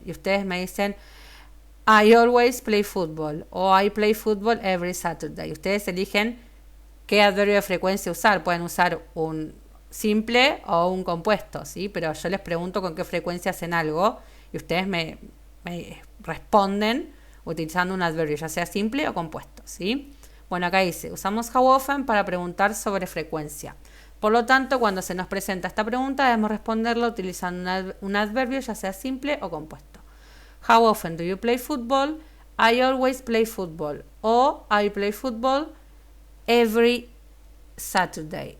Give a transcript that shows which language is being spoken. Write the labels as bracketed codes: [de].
[es] Y ustedes me dicen, [en] I always play football o I play football every Saturday. [es] Ustedes eligen qué adverbio de frecuencia usar. Pueden usar un simple o un compuesto, ¿sí? Pero yo les pregunto con qué frecuencia hacen algo y ustedes me responden utilizando un adverbio, ya sea simple o compuesto, ¿sí? Bueno, acá dice, usamos how often para preguntar sobre frecuencia. Por lo tanto, cuando se nos presenta esta pregunta, debemos responderla utilizando un adverbio, ya sea simple o compuesto. [en] How often do you play football? I always play football. O I play football every Saturday.